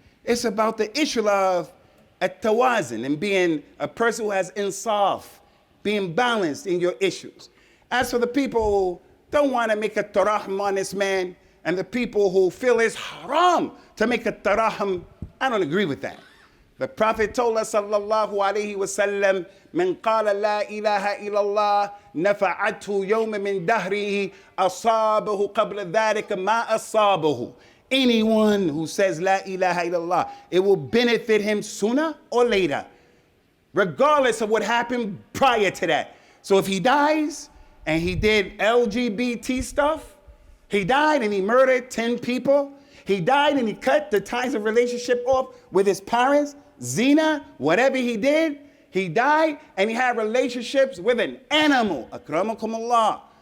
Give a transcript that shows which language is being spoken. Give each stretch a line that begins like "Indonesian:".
English: It's about the issue of at-tawazun and being a person who has insaf, being balanced in your issues. As for the people who don't want to make a tarahum on this man. And the people who feel it's haram to make a tarahum, I don't agree with that. The Prophet told us,
Arabic: sallallahu alayhi wa sallam, من قال لا إله إلا الله نفعته يوم من دهره أصابه قبل ذلك ما أصابه.
English: Anyone who says La ilaha illallah, it will benefit him sooner or later, regardless of what happened prior to that. So if he dies and he did LGBT stuff, he died and he murdered 10 people, he died and he cut the ties of relationship off with his parents, zina, whatever he did, he died and he had relationships with an animal, akramakumullah.